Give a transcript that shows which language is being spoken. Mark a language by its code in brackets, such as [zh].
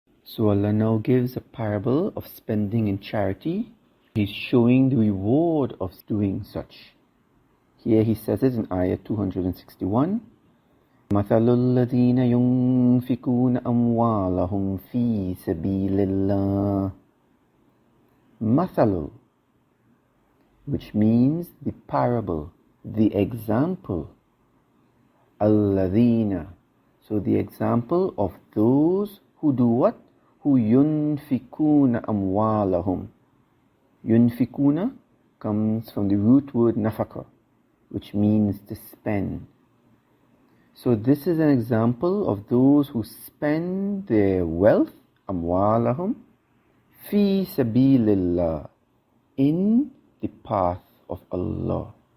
[en] So Allah now gives a parable of spending in charity. He's showing the reward of doing such. Here he says it in ayah 261. [ar] مثل الذين ينفقون أموالهم في سبيل الله. [en] مثل, which means the parable, the example. الذين, so the example of those who do what? Who [ar] ينفقون أموالهم. [en] Yunfikuna comes from the root word nafaka, which means to spend. So this is an example of those who spend their wealth, amwalahum, fi sabilillah, in the path of Allah.